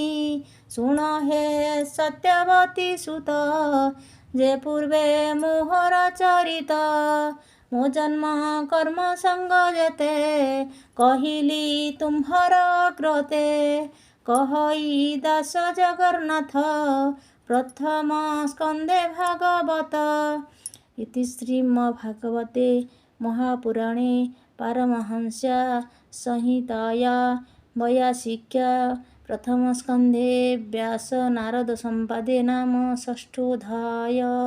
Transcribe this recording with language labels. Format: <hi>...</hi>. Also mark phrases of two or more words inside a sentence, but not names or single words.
<or>ଶୁଣ ହେ ସତ୍ୟବତୀ ସୁତ ଯେ ପୂର୍ବେ ମୋହର ଚରିତ। ମୋ ଜନ୍ମ କର୍ମ ସଙ୍ଗ ଯେତେ କହିଲି ତୁମ୍ଭର କ୍ରତେ। କହଇ ଦାସ ଜଗନ୍ନାଥ</or> <sa>प्रथमस्कन्धे भागवत इति श्रीमद्भागवते महापुराणे पारमहंस्या संहिताया वैयासिक्या प्रथमस्कन्धे व्यासनारदसंवादे नाम षष्ठोऽध्याय।</sa>